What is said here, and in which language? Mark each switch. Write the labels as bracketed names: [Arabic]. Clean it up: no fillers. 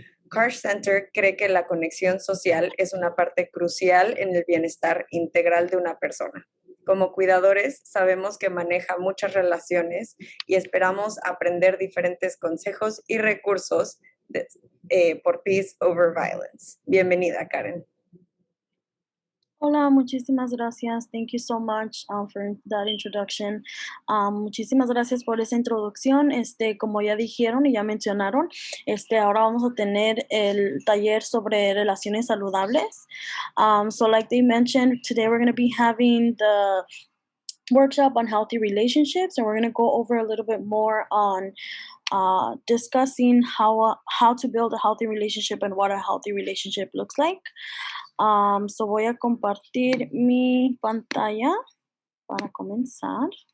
[Spanish] Car Center cree que la conexión social es una parte crucial en el bienestar integral de una persona. Como cuidadores, sabemos que maneja muchas relaciones y esperamos aprender diferentes consejos y recursos por Peace Over Violence. Bienvenida, Karen. Hola, muchísimas gracias. [English] Thank you so much for that introduction. [Spanish] Muchísimas gracias por esa introducción. Como ya dijeron y ya mencionaron, ahora vamos a tener el taller sobre relaciones saludables. [English] So like they mentioned, today we're going to be having the workshop on healthy relationships, and we're going to go over a little bit more on discussing how to build a healthy relationship and what a healthy relationship looks like. [Spanish] So voy a compartir mi pantalla para comenzar.